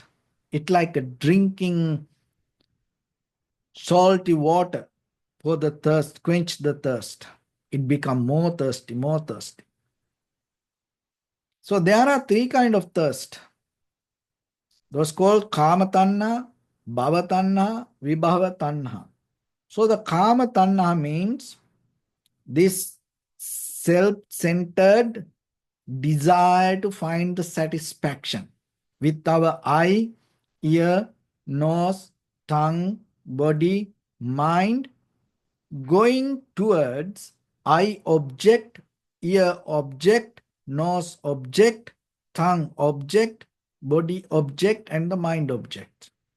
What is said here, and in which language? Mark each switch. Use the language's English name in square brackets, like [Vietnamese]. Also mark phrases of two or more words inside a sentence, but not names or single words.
[English] It's like a drinking salty water for the thirst, quench the thirst. It becomes more thirsty, more thirsty. So there are three kinds of thirst. Those called [Pali] kama tanha, bhava tanha, vibhava tanha. [English] So the [Pali] kama tanha [English] means this self-centered desire to find the satisfaction with our eye, ear, nose, tongue, body, mind, going towards eye object, ear object, nose object, tongue object, body object, and the mind object.